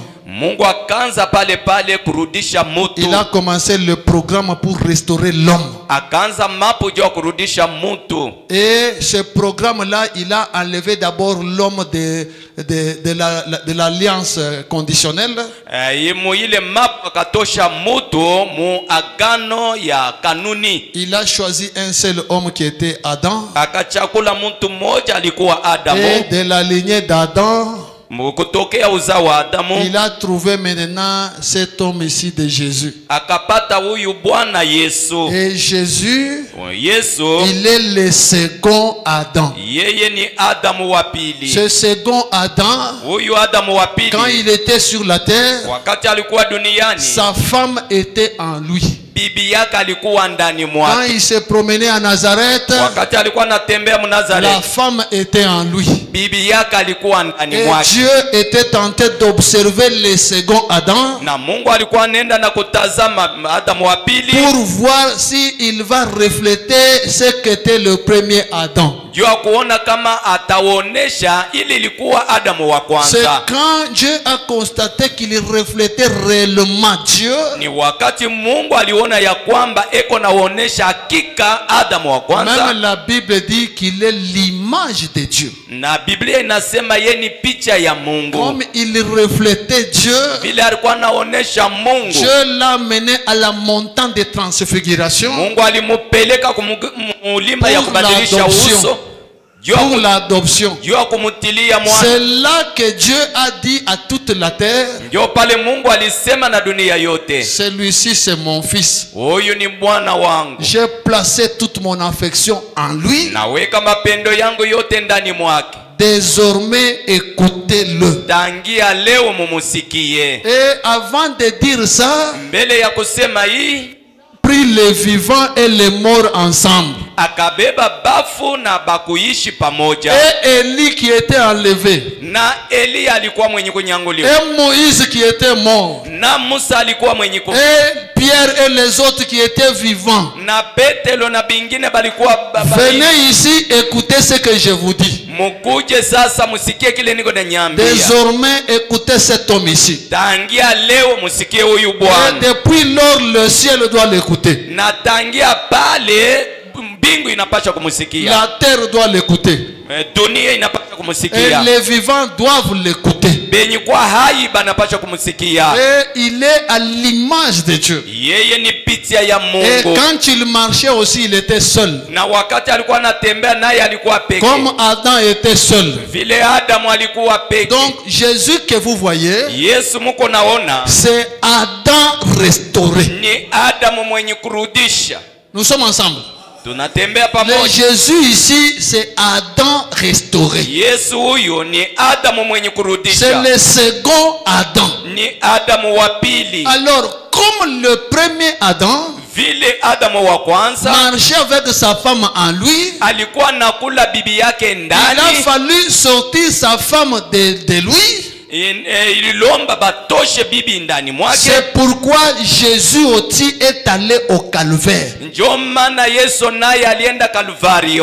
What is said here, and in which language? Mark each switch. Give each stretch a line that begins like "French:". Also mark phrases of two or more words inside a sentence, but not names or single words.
Swahili: Mungu akaanza pale pale kurudisha mutu.
French: Il a commencé le programme pour restaurer l'homme.
Swahili: Akaanza mapo juu ya kurudisha mutu.
French: Et ce programme-là, il a enlevé d'abord l'homme de de l'alliance conditionnelle.
Swahili: Ile map akatosha mutu mu agano ya kanuni.
French: Il a choisi un seul homme qui était Adam.
Swahili: Akachakula mtu mmoja alikuwa Adamu.
French: Et de la lignée d'Adam,
Swahili: kutokea uzao wa Adamu,
French: il a trouvé maintenant cet homme ici de Jésus.
Swahili: akapata huyu Bwana Yesu.
French: Et Jésus,
Swahili: Yesu
French: il est le second Adam.
Swahili: yeye ni Adamu wa pili.
French: Ce second Adam,
Swahili: Huyu Adamu wa pili,
French: quand il était sur la terre,
Swahili: wakati alikuwa duniani,
French: sa femme était en lui.
Swahili: bibi yake alikuwa ndani
French: Quand
Swahili: mwake.
French: il se promenait à Nazareth,
Swahili: Wakati alikuwa anatembea
French: la
Swahili: Mnazareti,
French: femme était en lui.
Swahili: bibi yake alikuwa ndani
French: Et
Swahili: mwake.
French: Dieu était en train d'observer le second Adam
Swahili: Na Mungu alikuwa anaenda na kutazama Adamu wa pili
French: pour voir s'il va refléter ce qu'était le premier Adam.
Swahili: juu ya kuona kama ataonesha ili ilikuwa Adamu wa
French: C'est
Swahili: kwanza.
French: quand Dieu a constaté qu'il reflétait réellement Dieu,
Swahili: Ni wakati Mungu aliona ya kwamba eko naonesha hakika Adamu wa kwanza.
French: même la Bible dit qu'il est l'image de Dieu.
Swahili: Na Biblia inasema ye ni picha ya Mungu.
French: Comme il reflétait Dieu,
Swahili: Vile alikuwa anaonesha Mungu,
French: Dieu l'a mené à la montagne de transfiguration
Swahili: Mungu alimupeleka kumulima ya
French: Pour
Swahili: kubadilisha
French: l'adoption.
Swahili: uso
French: pour l'adoption.
Swahili: juu ya kumutilia mwana.
French: C'est là que Dieu a dit à toute la terre,
Swahili: Ndio pale Mungu alisema na dunia yote,
French: celui-ci c'est mon fils.
Swahili: huyu ni mwana wangu,
French: J'ai placé toute mon affection en lui.
Swahili: naweka mapendo yangu yote ndani mwake.
French: Désormais, écoutez-le.
Swahili: Tangia leo mumusikie.
French: Et avant de dire ça,
Swahili: Mbele ya kusema hii,
French: prit les vivants et les morts ensemble.
Swahili: akabeba bafu na bakuishi pamoja.
French: Et Élie qui était enlevé.
Swahili: Na Eliya alikuwa mwenye kunyanguliwa,
French: Et Moïse qui était mort.
Swahili: na Musa alikuwa mwenye kufa,
French: Et Pierre et les autres qui étaient vivants.
Swahili: na Petelo na bingine balikuwa
French: Venez ici, écoutez ce que je vous dis.
Swahili: mukuje sasa musikie kile niko nanyambia.
French: Désormais, écoutez cet homme ici.
Swahili: Tangia leo musikie huyu
French: Et
Swahili: Bwana,
French: depuis lors, le ciel doit l'écouter.
Swahili: na tangia pale mbingu inapaswa kumusikia,
French: La terre doit l'écouter.
Swahili: dunia inapaswa
French: Et
Swahili: kumusikia,
French: les vivants doivent l'écouter.
Swahili: benye kwa hai banapaswa kumusikia.
French: Et il est à l'image de Dieu.
Swahili: Yeye ni picha ya
French: Et
Swahili: Mungu,
French: quand il marchait aussi, il était seul.
Swahili: na wakati alikuwa anatembea naye alikuwa peke,
French: Comme Adam était seul.
Swahili: vile Adamu alikuwa peke.
French: Donc Jésus que vous voyez,
Swahili: Yesu muko naona
French: c'est Adam restauré.
Swahili: ni Adamu mwenye kurudisha.
French: Nous sommes ensemble.
Swahili: Tunatembea
French: Le
Swahili: pamoja.
French: Jésus ici, c'est Adam restauré.
Swahili: Yesu huyo ni Adamu mwenye
French: C'est
Swahili: kurudisha,
French: le second Adam.
Swahili: ni Adamu wa pili.
French: Alors, comme le premier Adam
Swahili: Vile Adamu wa kwanza
French: marchait avec sa femme en lui,
Swahili: alikuwa nakula bibi yake
French: il a
Swahili: ndani,
French: fallu sortir sa femme de lui.
Swahili: ililomba batoshe bibi ndani mwake.
French: C'est pourquoi Jésus aussi est allé au calvaire.
Swahili: Ndio maana Yesu naye alienda Kalvario.